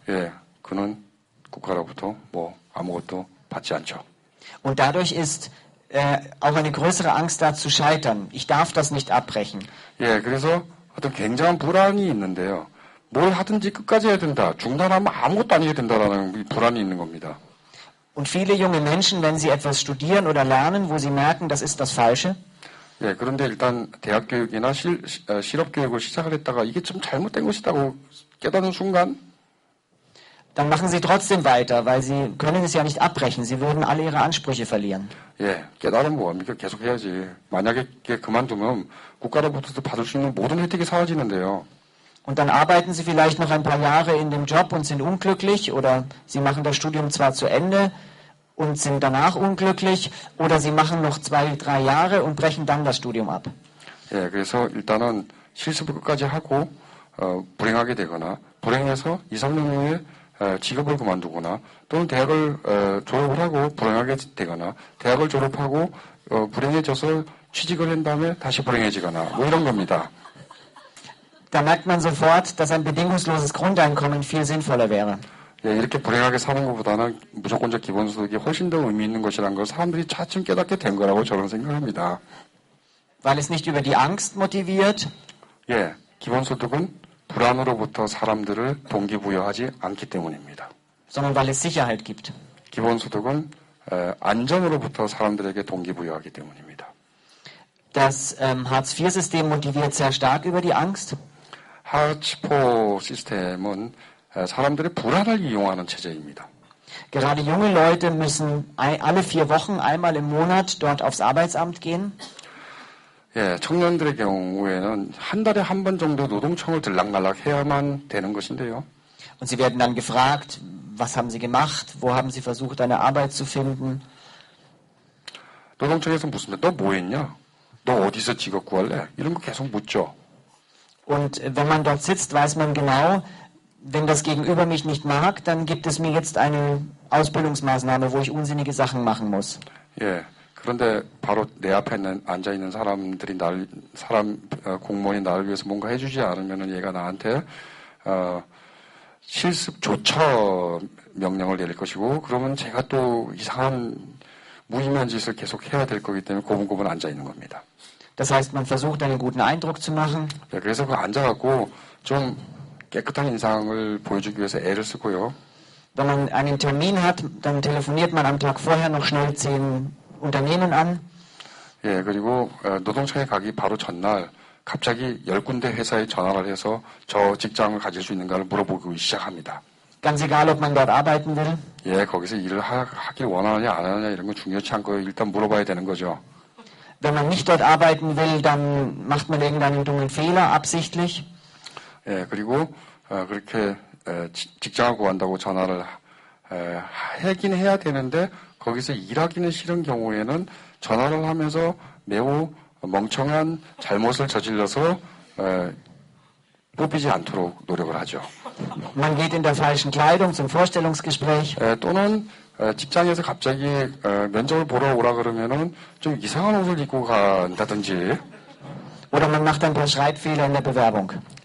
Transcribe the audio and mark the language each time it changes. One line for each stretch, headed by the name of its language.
Korean: 예, 그는 국가로부터 아무것도 받지 않죠.
German: Und dadurch ist auch eine größere Angst da zu scheitern. Ich darf das nicht abbrechen.
Korean: 예, 그래서 어떤 굉장한 불안이 있는데요. 뭘 하든지 끝까지 해야 된다. 중단하면 아무것도 안 해야 된다라는 불안이 있는 겁니다.
German: Und viele junge Menschen, wenn sie etwas studieren oder lernen, wo sie merken, das ist das Falsche,
Korean: 예, 그런데 일단 대학교육이나 실업교육을 시작을 했다가 이게 좀 잘못된 것이라고 깨닫는 순간
German: dann machen Sie trotzdem weiter, weil Sie können es ja nicht abbrechen. Sie würden alle Ihre Ansprüche verlieren.
Korean: 예, 깨달으면 뭐합니까? 계속 해야지. 만약에 그만두면 국가로부터 받을 수 있는 모든 혜택이 사라지는데요.
German: Und dann arbeiten Sie vielleicht noch ein paar Jahre in dem Job und sind unglücklich, oder Sie machen das Studium zwar zu Ende und sind danach unglücklich, oder Sie machen noch 2, 3 Jahre und brechen dann das Studium ab.
Korean: 예, 그래서 일단은 실습을 끝까지 하고 불행하게 되거나 불행해서 2, 3년 후에 직업을 그만두거나 또는 대학을 졸업을 하고 불행하게 되거나 대학을 졸업하고 불행해져서 취직을 한 다음에 다시 불행해지거나 뭐 이런 겁니다.
German: Da merkt man sofort, dass ein bedingungsloses Grundeinkommen viel sinnvoller wäre.
Korean: 예, 이렇게 불행하게 사는 것보다는 무조건적 기본소득이 훨씬 더 의미 있는 것이라는 걸 사람들이 차츰 깨닫게 된 거라고 저는 생각합니다.
German: Weil es nicht über die Angst motiviert,
Korean: 예, 기본소득은 불안으로부터 사람들을 동기부여하지 않기 때문입니다.
German: sondern weil es Sicherheit gibt.
Korean: 기본소득은 안전으로부터 사람들에게 동기부여하기 때문입니다.
German: Das Hartz-IV-System motiviert sehr stark über die Angst.
Korean: 하츠포 시스템은 사람들의 불안을 이용하는 체제입니다.
German: Gerade junge Leute müssen alle 4 Wochen einmal im Monat dort aufs Arbeitsamt gehen.
Korean: 예, 청년들의 경우에는 한 달에 한 번 정도 노동청을 들락날락 해야만 되는 것인데요.
German: Und sie werden dann gefragt, was haben sie gemacht, wo haben sie versucht, eine Arbeit zu finden.
Korean: 노동청에서 묻습니다. 너 뭐 했냐? 너 어디서 직업 구할래? 이런 거 계속 묻죠.
German: Und wenn man dort sitzt, weiß man genau, wenn das Gegenüber mich nicht mag, dann gibt es mir jetzt eine Ausbildungsmaßnahme, wo ich unsinnige Sachen machen muss.
Korean: 예. 그런데 바로 내 앞에 앉아 있는 사람들이 공무원이 나를 위해서 뭔가 해주지 않으면은 얘가 나한테 실습 조처 명령을 내릴 것이고, 그러면 제가 또 이상한 무의미한 짓을 계속 해야 될 거기 때문에 고분고분 앉아 있는 겁니다.
German: Das heißt, man versucht, einen guten Eindruck zu machen.
Korean: 예, 그래서 그 앉아갖고 좀 깨끗한 인상을 보여주기 위해서 애를 쓰고요.
German: Wenn man einen Termin hat, dann telefoniert man am Tag vorher noch schnell 10 Unternehmen an.
Korean: 예, 그리고 노동청에 가기 바로 전날 갑자기 10군데 회사에 전화를 해서 저 직장을 가질 수 있는가를 물어보기 시작합니다.
German: Ganz egal, ob man dort arbeiten will.
Korean: 예, 거기서 일을 하길 원하느냐 안 하느냐 이런 건 중요치 않고요. 일단 물어봐야 되는 거죠.
German: Wenn man nicht dort arbeiten will, dann macht man irgendeinen dummen Fehler, absichtlich.
Korean: 예, 그리고 그렇게 직장을 구한다고 전화를 하긴 해야 되는데 거기서 일하기는 싫은 경우에는 전화를 하면서 매우 멍청한 잘못을 저질러서 뽑히지 않도록 노력을 하죠.
German: Man geht in der falschen Kleidung zum Vorstellungsgespräch.
Korean: 또는 직장에서 갑자기 면접을 보러 오라 그러면은 좀 이상한 옷을 입고 간다든지.
German: Oder man macht ein paar Schreibfehler in der Bewerbung.